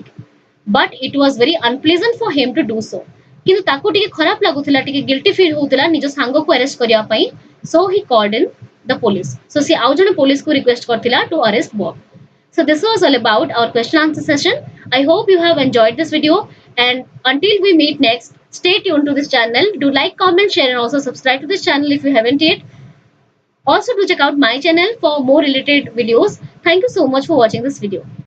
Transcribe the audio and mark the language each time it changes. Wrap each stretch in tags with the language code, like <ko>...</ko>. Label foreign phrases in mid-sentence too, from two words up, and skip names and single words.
<en>But it was very unpleasant for him to do so.</en> <or>କିନ୍ତୁ ତାକୁ ଟିକେ ଖରାପ ଲାଗୁଥିଲା, ଟିକେ</or> <en>guilty feel</en> <or>ହେଉଥିଲା ନିଜ ସାଙ୍ଗ କୁ ଅରେଷ୍ଟ କରିବା ପାଇଁ.</or> <en>So he called in the police.</en> <or>So ସେ ଆଉ ଜଣେ ପୁଲିସ କୁ ରିକ୍ୱେଷ୍ଟ କରିଥିଲା</or> <en>to arrest Bob. So this was all about our question answer session. I hope you have enjoyed this video, and until we meet next, stay tuned to this channel. Do like, comment, share and also subscribe to this channel if you haven't yet. Also do check out my channel for more related videos. Thank you so much for watching this video.</en>